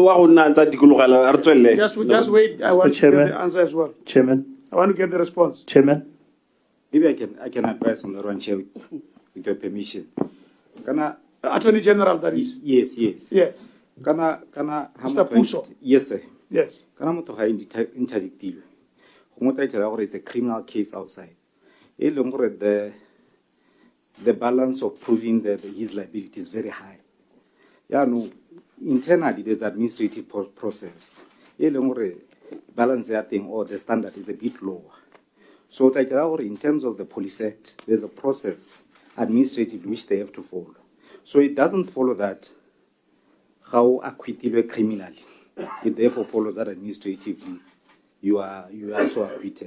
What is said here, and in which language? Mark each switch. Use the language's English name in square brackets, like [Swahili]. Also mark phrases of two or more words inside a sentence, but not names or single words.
[English] I want to get the answer as well. Chairman. I want to get the response. Chairman? Maybe I can advise on the run chair with your permission. Kana Attorney General, that is. yes. Yes. Kana Mr. Puso. Yes, sir. Yes. [Tswana] Kana motho ga interdictive. Go motho ke ra gore [English] it's a criminal case outside. [Tswana] E leng gore [English] the balance of proving that his liability is very high. Yeah, no. Internally, there's administrative process. [Tswana] E leng gore [English] balance that thing or the standard is a bit lower. So, in terms of the Police Act, there's a process, administrative, which they have to follow. So it doesn't follow that how acquitted criminally. It therefore follows that administratively you are also acquitted.